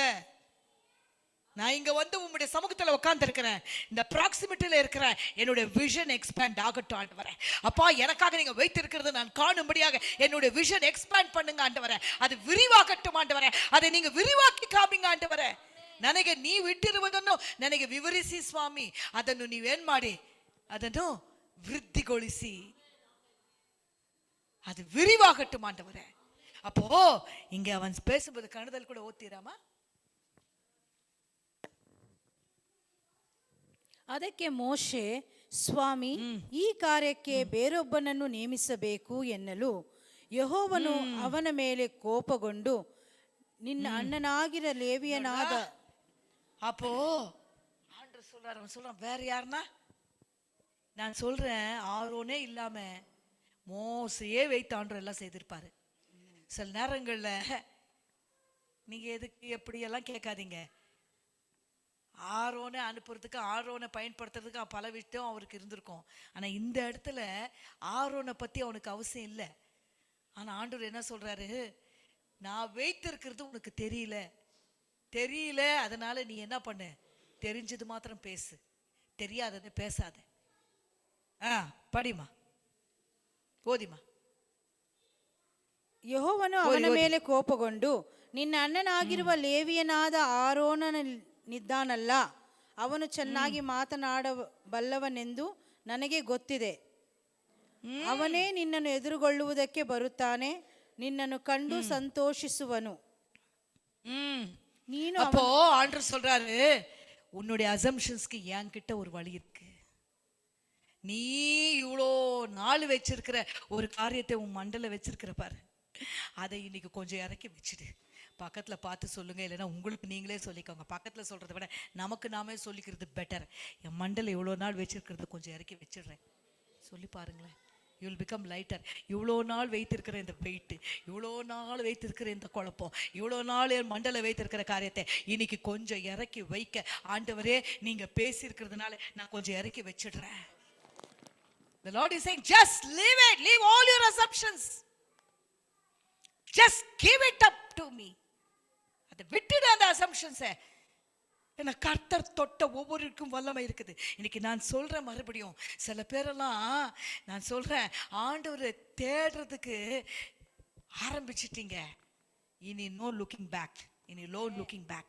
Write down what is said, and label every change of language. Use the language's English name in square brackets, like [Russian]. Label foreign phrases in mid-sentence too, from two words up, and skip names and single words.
[Tamil] நான் இங்க வந்து உங்களுடைய சமூகத்துல உட்கார்ந்து இருக்கிறேன், இந்த ப்ராக்சிமிட்டியில இருக்கிறேன், என்னுடைய [English] vision expand [Tamil] ஆகட்டும் ஆண்டவரே. அப்பா, எனக்காக நீங்க வைத்திருக்கிறது நான் காணும்படியாக என்னுடைய [English] vision expand [Tamil] பண்ணுங்க ஆண்டவரே, அது விரிவாகட்டும் ಆಂಡವರೇ, அதை நீங்க விரிவாக்கி காமிங்க ಆಂಡವರೇ. [Kannada] ನನಗೆ ನೀವು ಇಟ್ಟಿರುವುದನ್ನು ನನಗೆ ವಿವರಿಸಿ ಸ್ವಾಮಿ, ಅದನ್ನು ನೀವೇನ್ ಮಾಡಿ ಅದನ್ನು ವೃದ್ಧಿಗೊಳಿಸಿ, [Tamil] அது விரிவாகட்டும் ஆண்டவரே. அப்போ இங்க அவன் பேசும்போது கண்ணதல் கூட ஓದ್ತೀರಾமா? [Kannada] ಅದಕ್ಕೆ ಮೋಶೆ, ಸ್ವಾಮಿ, ಈ ಕಾರ್ಯಕ್ಕೆ ಬೇರೊಬ್ಬನನ್ನು ನೇಮಿಸಬೇಕು ಎನ್ನಲು ಯೆಹೋವನು ಅವನ ಮೇಲೆ ಕೋಪಗೊಂಡು ನಿನ್ನ ಅಣ್ಣನಾಗಿರ ಲೇವಿಯನಾದ. [Tamil] அப்போ ஆண்டவர் சொல்றாரு, அவன் சொல்றான், வேற யாருன்னா நான் சொல்றேன், ஆரோனே இல்லாம மோசையே வைத்து ஆண்டவர் எல்லாம் செய்திருப்பாரு. சில நேரங்கள்ல நீங்க எதுக்கு எப்படி எல்லாம் கேட்காதீங்க, ஆரோனை அனுப்புறதுக்கு, ஆரோனை பயன்படுத்துறதுக்கு பல விஷயம் அவருக்கு இருந்திருக்கும். ஆனா இந்த இடத்துல ஆரோனை பத்தி அவனுக்கு அவசியம் இல்லை. ஆனா ஆண்டவர் என்ன சொல்றாரு, நான் வைத்திருக்கிறது உனக்கு தெரியல, அதனால நீ என்ன பண்ணு, தெரிஞ்சது மாத்திரம் பேசு, தெரியாததை பேசாத. படிமா, ஓதிமா. [Kannada] ಯೆಹೋವನು ಅವನ ಮೇಲೆ ಕೋಪಗೊಂಡು ನಿನ್ನ ಅಣ್ಣನಾಗಿರುವ ಲೇವಿಯನಾದ ಆರೋನನಿದ್ದಾನಲ್ಲ, ಅವನು ಚೆನ್ನಾಗಿ ಮಾತನಾಡಬಲ್ಲವನೆಂದು ನನಗೆ ಗೊತ್ತಿದೆ. ಅವನೇ ನಿನ್ನನ್ನು ಎದುರುಗೊಳ್ಳುವುದಕ್ಕೆ ಬರುತ್ತಾನೆ, ನಿನ್ನನ್ನು ಕಂಡು ಸಂತೋಷಿಸುವನು. [Tamil] அப்போ ஆண்டவர் சொல்றாரு, உன்னுடைய அசம்ஷன்ஸ்க்கு என்கிட்ட ஒரு வழி இருக்கு. நீ இவ்வளோ நாள் வச்சிருக்கிற ஒரு காரியத்தை உன் மண்டல வச்சிருக்கிற பாரு, அதை இன்னைக்கு கொஞ்சம் இறக்கி வச்சுடு. பக்கத்துல பார்த்து சொல்லுங்க, இல்லைன்னா உங்களுக்கு நீங்களே சொல்லிக்கோங்க. பக்கத்துல சொல்றதை விட நமக்கு நாமே சொல்லிக்கிறது பெட்டர். என் மண்டல இவ்வளோ நாள் வச்சிருக்கிறது கொஞ்சம் இறக்கி வச்சிடுறேன் சொல்லி பாருங்களேன். [English] you will become lighter. [Tamil] இவ்வளோ நாள் வைத்திருக்கிற இந்த வெயிட்டு, இவ்வளோ நாள் வைத்திருக்கிற இந்த குழப்பம், இவ்வளோ நாள் என் மண்டல வைத்திருக்கிற காரியத்தை இன்னைக்கு கொஞ்சம் இறக்கி வைக்க ஆண்டவரே நீங்க பேசியிருக்கிறதுனால நான் கொஞ்சம் இறக்கி வச்சிடுறேன். [English] The Lord is saying, just leave it. Leave all your assumptions. Just give it up to me. [Tamil] அதை விட்டுடு அந்த assumptions-ஐ. ஏன்னா கர்த்தர் தொட்ட ஒவ்வொருக்கும் வல்லமை இருக்குது. இன்னைக்கு நான் சொல்றேன் மறுபடியும், சில பேரெல்லாம் நான் சொல்றேன் ஆண்டவரை தேடுறதுக்கு ஆரம்பிச்சிட்டீங்க. இனி [English] no looking back. [Tamil] இனி [English] no looking back.